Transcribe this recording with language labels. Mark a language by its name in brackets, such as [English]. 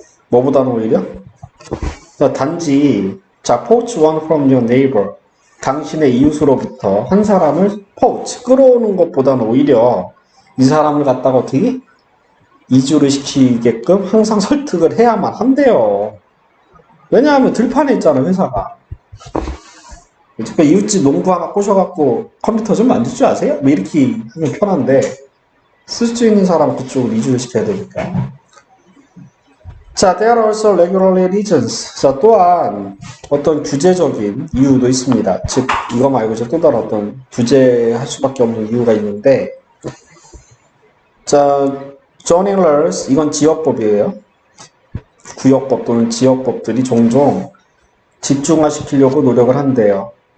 [Korean] 뭐보다는 오히려 단지 자, [English] poach one from your neighbor [Korean] 당신의 이웃으로부터 한 사람을 poach 끌어오는 것보다는 오히려 이 사람을 갖다가 어떻게 이주를 시키게끔 항상 설득을 해야만 한대요. 왜냐하면 들판에 있잖아 회사가. 그러니까 이웃집 농부 하나 꼬셔갖고 컴퓨터 좀 만들 줄 아세요? 뭐 이렇게 하면 편한데 쓸 수 있는 사람 그쪽으로 이주를 시켜야 되니까. [English] 자, there are also regulatory reasons. [Korean] 자, 또한 어떤 규제적인 이유도 있습니다. 즉, 이거 말고 이제 또 다른 어떤 규제할 수밖에 없는 이유가 있는데, 자, zoning laws, 이건 지역법이에요. 구역법 또는 지역법들이 종종 집중화시키려고 노력을 한대요.